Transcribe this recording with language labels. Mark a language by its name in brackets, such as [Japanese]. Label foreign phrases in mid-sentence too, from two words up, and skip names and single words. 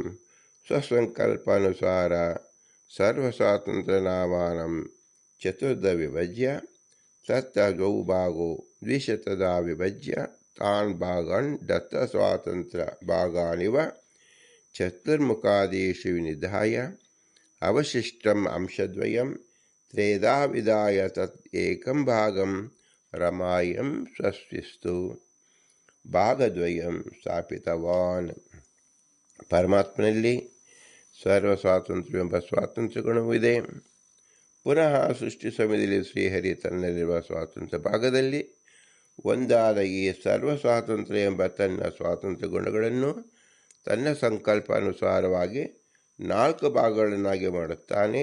[Sanskrit] ಸ್ವಸಂಕಲ್ಪಾನುಸಾರ ಸರ್ವಸ್ವಾತಂತ್ರ್ಯನಾಮಾನಂ ಚತುರ್ಧ ವಿಭಜ್ಯ ತತ್ರ 2 ಭಾಗೋ ದ್ವಿಶತಧಾ ವಿಭಜ್ಯ ತಾನ್ ಭಾಗಾನ್ ದತ್ತ ಸ್ವಾತಂತ್ರ್ಯ ಭಾಗಾನಿವ ಚತುರ್ಮುಖಾದೇಶು ನಿಧಾಯ ಅವಶಿಷ್ಟಂ ಅಂಶದ್ವಯಂ ತ್ರೇಧಾ ವಿಧಾಯ ತತ್ ಏಕಂ ಭಾಗಂ ರಮಾಯಂ ಸ್ವಸ್ವಿಸ್ತು ಭಾಗದ್ವಯಂ ಸ್ಥಾಪಿತವಾನ್. [Kannada] ಪರಮಾತ್ಮನಲ್ಲಿ ಸರ್ವ ಸ್ವಾತಂತ್ರ್ಯವೆಂಬ ಸ್ವಾತಂತ್ರ್ಯ ಗುಣವೂ ಇದೆ. ಪುನಃ ಸೃಷ್ಟಿ ಸಮಯದಲ್ಲಿ ಶ್ರೀಹರಿ ತನ್ನಲ್ಲಿರುವ ಸ್ವಾತಂತ್ರ್ಯ ಭಾಗದಲ್ಲಿ ಒಂದಾದ ಈ ಸರ್ವ ಸ್ವಾತಂತ್ರ್ಯ ಎಂಬ ತನ್ನ ಸ್ವಾತಂತ್ರ್ಯ ಗುಣಗಳನ್ನು ತನ್ನ ಸಂಕಲ್ಪಾನುಸಾರವಾಗಿ 4 ಭಾಗಗಳನ್ನಾಗಿ ಮಾಡುತ್ತಾನೆ.